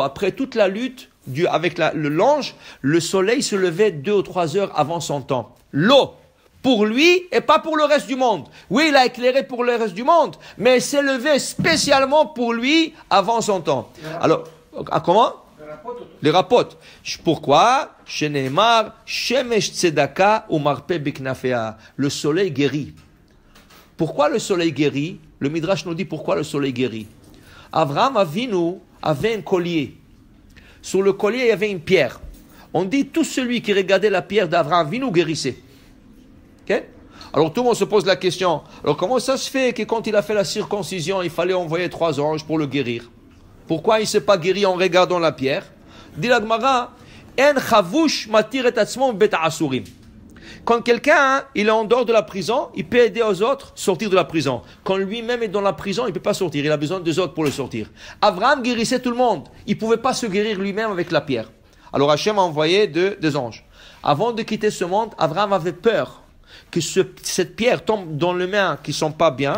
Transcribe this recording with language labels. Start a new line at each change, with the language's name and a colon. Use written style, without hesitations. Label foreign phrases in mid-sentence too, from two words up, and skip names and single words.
French: Après toute la lutte avec l'ange, le soleil se levait 2 ou 3 heures avant son temps. L'eau, pour lui et pas pour le reste du monde. Oui, il a éclairé pour le reste du monde, mais il s'est levé spécialement pour lui avant son temps. Alors, comment? Les rapotes. Pourquoi?
Hebrew: שנאמר שמש צדקה ומרפא בכנפיה.
French: Le soleil guérit. Pourquoi le soleil guérit? Le Midrash nous dit pourquoi le soleil guérit. Avraham Avinu avait un collier. Sur le collier, il y avait une pierre. On dit tout celui qui regardait la pierre d'Avraham Avinu guérissait. Okay? Alors tout le monde se pose la question. Alors comment ça se fait que quand il a fait la circoncision, il fallait envoyer 3 anges pour le guérir? Pourquoi il ne s'est pas guéri en regardant la pierre? Dit la Gemara,
Hebrew: אין חבוש מתיר את עצמו מבית האסורים.
French: Quand quelqu'un il est en dehors de la prison, il peut aider aux autres à sortir de la prison. Quand lui-même est dans la prison, il ne peut pas sortir. Il a besoin des autres pour le sortir. Abraham guérissait tout le monde. Il ne pouvait pas se guérir lui-même avec la pierre. Alors Hachem a envoyé des anges. Avant de quitter ce monde, Abraham avait peur que cette pierre tombe dans les mains qui ne sont pas bien.